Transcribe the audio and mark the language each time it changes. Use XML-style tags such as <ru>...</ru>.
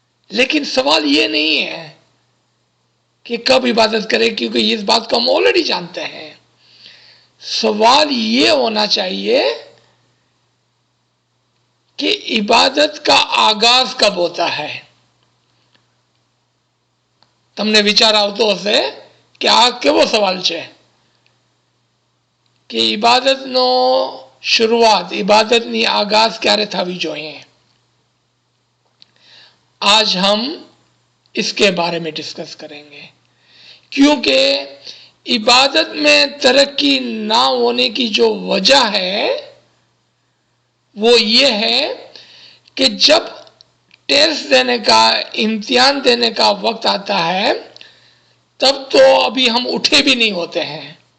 <ur>لیکن سوال یہ نہیں ہے کہ کب عبادت کرے، کیونکہ اس بات کو ہم آلریڈی جانتے ہیں. سوال یہ ہونا چاہیے کہ عبادت کا آغاز کب ہوتا ہے. تم نے</ur> <gu>વિચાર આવતો હશે કે આ કેવો સવાલ છે કે ઇબાદતનો શરૂઆત, ઇબાદતની આગાઝ ક્યારે થવી જોઈએ.</gu> <ur>آج ہم اس کے بارے میں ڈسکس کریں گے، کیونکہ عبادت میں ترقی نہ ہونے کی جو وجہ ہے وہ یہ ہے کہ جب ٹیسٹ دینے کا، امتحان دینے کا وقت آتا ہے تب تو ابھی ہم اٹھے بھی نہیں ہوتے ہیں.</ur>